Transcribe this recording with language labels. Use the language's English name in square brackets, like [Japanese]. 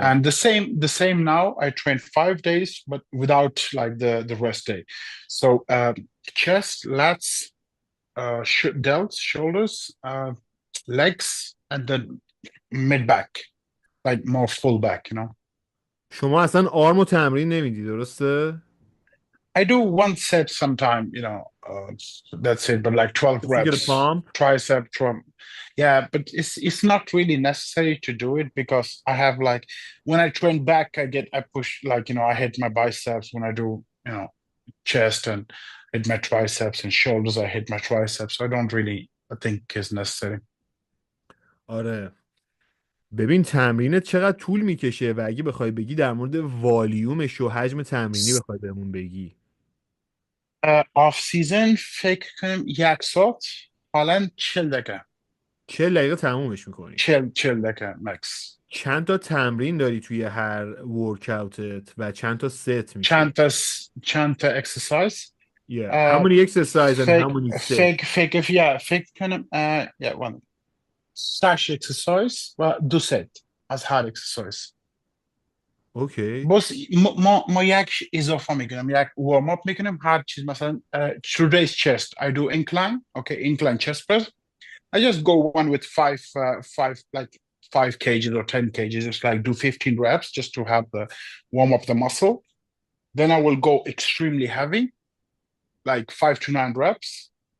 [English] And the same now, I train 5 days, but without like the rest day. So chest, lats, delts, shoulders, legs, and then mid back, like more full back. [Persian] شما اصلا آرمو تمرین نمیدی درسته؟ [English] I do one set sometime, that's it, but like 12 Just to get a reps, pump? tricep, trump. Yeah, but it's not really necessary to do it because I have like, when I train back, I push, like, I hit my biceps when I do, chest and hit my triceps, and shoulders, I hit my triceps. So I think it's necessary. [Persian] آره. ببین تمرینت چقدر طول میکشه و اگه بخوای بگی در مورد والیومش و حجم تمرینی بخوای بهمون بگی. Off season فکر کنم 1 ساعت، حالا 40 دقیقه. 40 دقیقه تمومش میکنی. 40 دقیقه مکس. چند تا تمرین داری توی هر ورکاوتت و چند تا ست میشه؟ چند تا exercise. [English] Yeah. How many exercise and how many sets? [Persian] فکر کنم [English] one stash exercise [Persian] و 2 set از هر exercise. اوکی. بس ما یک اضافه میکنم، یک warm up میکنم هر چیز. [English] مثلا to raise chest I do incline, okay, incline chest press. I just go one with like 5 kgs or 10 kgs, just like do 15 reps just to have the warm up the muscle. Then I will go extremely heavy, like 5 to 9 reps.